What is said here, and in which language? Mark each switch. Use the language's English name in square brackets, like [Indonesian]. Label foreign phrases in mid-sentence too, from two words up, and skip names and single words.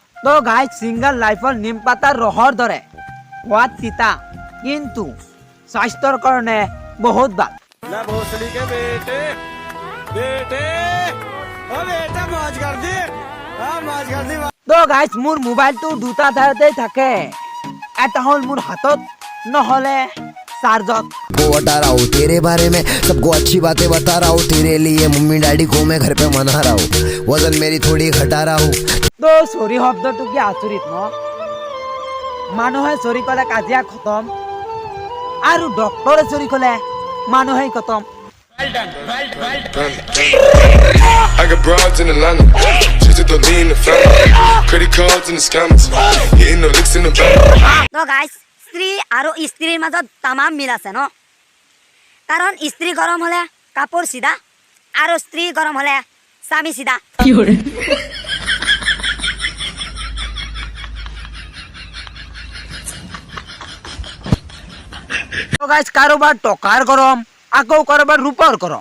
[Assamese] তো গাইজ সিঙ্গল লাইফৰ নিম পাতাৰ ৰসৰ দৰে সোৱাদ তিতা কিন্তু স্বাস্থ্যৰ কাৰণে বহুত ভাল। [Hindi] ना भोसड़ी के बेटे बेटे ओ बेटा मौज कर दी हां मौज कर दी। [Assamese] তো গাইজ মোৰ মোবাইলটো দুটা ঠাইতেই থাকে, এটা হ'ল মোৰ হাতত নহলে চাৰ্জত। [Hindi] को बता रहा हूँ तेरे बारे में, सबको अच्छी बातें बता रहा हूँ तेरे लिए। मम्मी डैडी को मैं घर पे मना रहा हूँ, वजन मेरी थोड़ी घटा रहा हूँ। [Assamese] তো চৰি শব্দটো কি আচৰিত ন? মানুহে চৰি ক'লে কাজিয়া খতম আৰু ডক্টৰে চৰি ক'লে মানুহে খতম। [English] I got broads in Atlanta, she's a lean in the family, credit cards in the scammers, hitting no licks in the bank. [Assamese] তো গাইজ স্ত্ৰী আৰু স্ত্ৰীৰ মাজত তামাম মিল আছে ন, কাৰণ স্ত্ৰী গৰম হ'লে কাপোৰ চিধা আৰু স্ত্ৰী গৰম হ'লে স্বামী চিধা। তো গাইজ কাৰোবাৰ টকাৰ গৰম আকৌ কাৰোবাৰ ৰূপৰ গৰম।